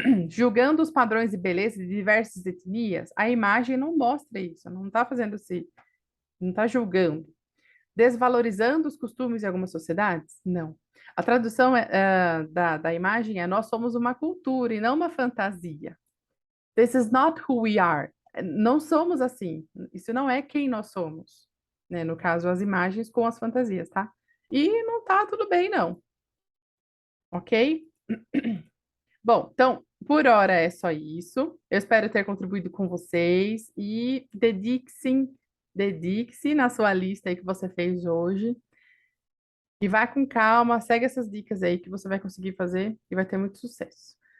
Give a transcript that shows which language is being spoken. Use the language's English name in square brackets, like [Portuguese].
[Portuguese] Julgando os padrões de beleza de diversas etnias? A imagem não mostra isso, não está fazendo assim, não está julgando. Desvalorizando os costumes de algumas sociedades? Não. A tradução da imagem é: nós somos uma cultura e não uma fantasia. [English] This is not who we are. [Portuguese] Não somos assim. Isso não é quem nós somos. Né? No caso, as imagens com as fantasias, tá? E não tá tudo bem, não. Ok? Bom, então, por hora é só isso. Eu espero ter contribuído com vocês e dedique-se na sua lista aí que você fez hoje. E vai com calma, segue essas dicas aí que você vai conseguir fazer e vai ter muito sucesso.